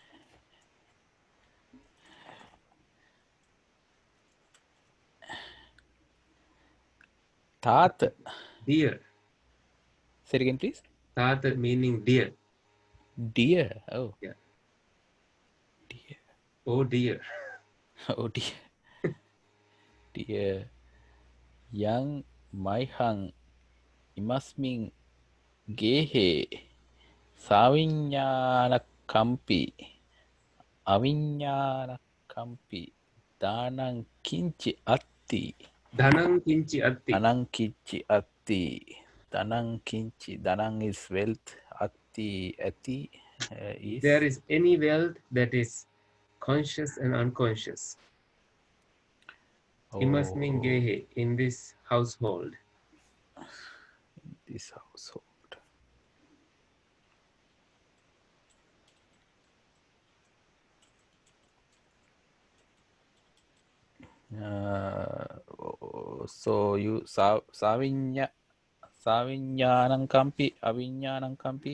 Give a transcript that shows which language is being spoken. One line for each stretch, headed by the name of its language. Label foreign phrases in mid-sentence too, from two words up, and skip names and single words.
Pali: Tat.
English: Dear. Say it again, please. Tat meaning dear. Dear. Oh. Yeah. Dear. Oh dear. Oh dear. Dear.
Pali: Yang Maihang Imasming Gehe Savinyanakampi Avinyanakampi Danang Kinchi Atti Dhanang kinchi atti. Danang Kinchi Atti Danang Kinchi Danang
English: is wealth
Pali: Atti is
English: There is any wealth that is conscious and unconscious.
Pali: Imasmin gehe,
English: in this household. This household. So you
Pali: Savinyanamkampi Avinyanamkampi